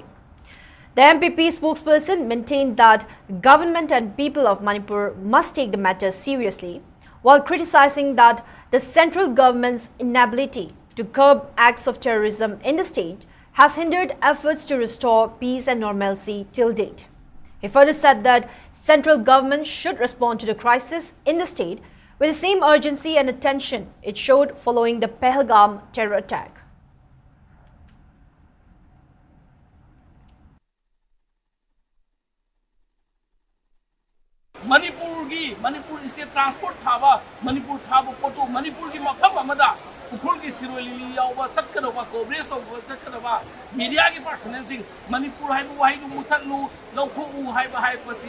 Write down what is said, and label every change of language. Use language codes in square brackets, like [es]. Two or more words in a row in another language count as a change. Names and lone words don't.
[en] The MPP spokesperson maintained that government and people of Manipur must take the matter seriously, while criticizing that the central government's inability to curb acts of terrorism in the state has hindered efforts to restore peace and normalcy till date. He further said that central government should respond to the crisis in the state with the same urgency and attention it showed following the Pahalgam terror attack. [mni] Manipur state transport thaba Manipur thaba poto Manipur ki mafam amada Ukhrul ki Shiroi Lili yawa chatkadaba coverage tawba chatkadaba media ki personnel sing Manipur haibu wahaidu muthaknu lawthoku haiba haipasi